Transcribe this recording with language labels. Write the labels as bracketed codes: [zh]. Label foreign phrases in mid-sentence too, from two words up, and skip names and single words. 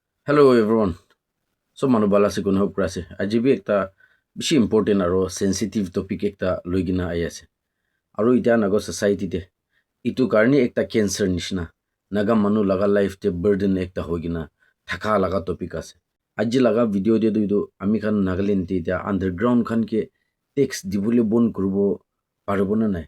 [en] Hello everyone. [nag] So manu bala se kun hok prase. Aji bi ekta bishi important aro [en] sensitive topic [nag] ekta loigina ai ase. Aro ita nago society te itu karni ekta cancer nishna. Naga manu laga life te burden ekta hoigina thaka laga topic ase. Aji laga video de do ami khan Nagaland te ita underground khan ke tax dibule bon kurbo parbo na nai.